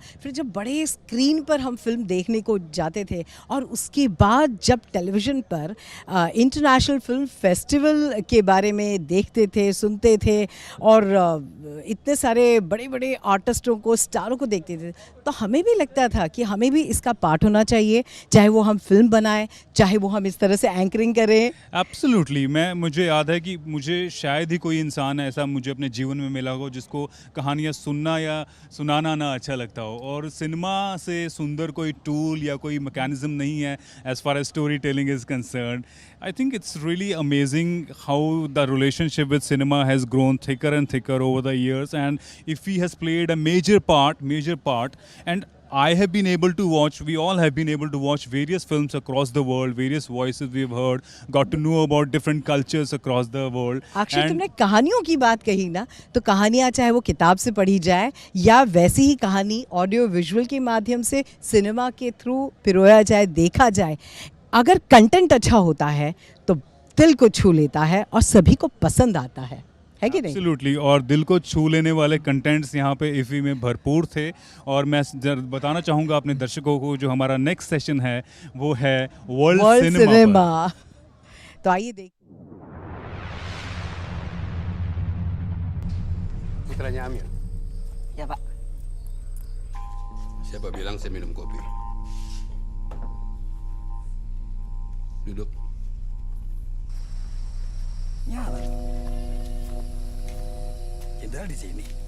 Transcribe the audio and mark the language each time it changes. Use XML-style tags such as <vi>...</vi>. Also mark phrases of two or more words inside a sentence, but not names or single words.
<hi>फिर जब बड़े स्क्रीन पर हम फिल्म देखने को जाते थे, और उसके बाद जब टेलीविज़न पर</hi> <en>international film festival</en> <hi>के बारे में देखते थे, सुनते थे, और इतने सारे बड़े बड़े आर्टिस्टों को, स्टारों को देखते थे, तो हमें भी लगता था कि हमें भी इसका पार्ट होना चाहिए, चाहे वो हम फिल्म बनाएं, चाहे वो हम इस तरह से एंकरिंग करें। एब्सोल्युटली। मुझे याद है कि मुझे शायद ही कोई इंसान ऐसा मुझे अपने जीवन में मिला हो जिसको कहानियाँ सुनना या सुनाना ना अच्छा लगता हो, और सिनेमा से सुंदर कोई टूल या कोई मैकेनिज्म नहीं है</hi> <en>as far as story telling is concern. I think it's really amazing how the relationship with cinema has grown thicker and thicker over the years, and IFFI has played a major part, and I have been able to watch, we all have been able to watch various films across the world, various voices we've heard, got to know about different cultures across the world.</en> <hi>अक्षय, तुमने कहानियों की बात कही ना, तो कहानियाँ चाहे वो किताब से पढ़ी जाए या वैसी ही कहानी</hi> <en>audio visual</en> <hi>के माध्यम से सिनेमा के थ्रू पिरोया जाए, देखा जाए, अगर कंटेंट अच्छा होता है तो दिल को छू लेता है और सभी को पसंद आता है कि नहीं? एब्सोल्युटली। और दिल को छू लेने वाले कंटेंट्स यहाँ पे IFFI में भरपूर थे। और मैं बताना चाहूँगा अपने दर्शकों को, जो हमारा</hi> <en>next session</en> <hi>है वो है</hi> <en>world cinema.</en> <hi>तो आइए देख।</hi> <id>Putranya Amir. Ya Pak. Siapa bilang saya minum kopi? Duduk. Ya. Jenderal di sini.</id>